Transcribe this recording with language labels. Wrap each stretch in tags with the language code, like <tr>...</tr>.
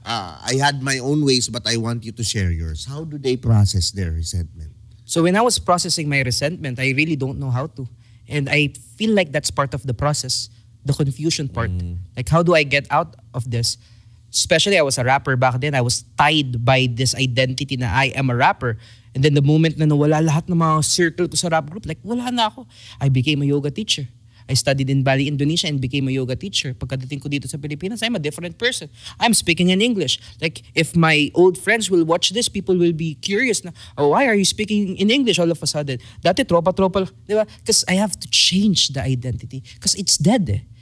<en>I had my own ways but I want you to share yours. How do they process their resentment? So when I was processing my resentment, I really don't know how to. And I feel like that's part of the process, the confusion part. Like, how do I get out of this? Especially, I was a rapper back then. I was tied by this identity</en> <tl>na</tl> <en>I am a rapper. And then the moment</en> <tl>na nawala lahat ng mga circle ko sa rap group, like, wala na ako.</tl> <en>I became a yoga teacher. I studied in Bali, Indonesia and became a yoga teacher.</en> <tl>Pagkadating ko dito sa Pilipinas,</tl> <en>I'm a different person. I'm speaking in English. Like, if my old friends will watch this, people will be curious na, oh, why are you speaking in English all of a sudden?</en> <tl>Dati, tropa-tropa, di ba?</tl> <en>Because I have to change the identity. Because it's dead eh.</en>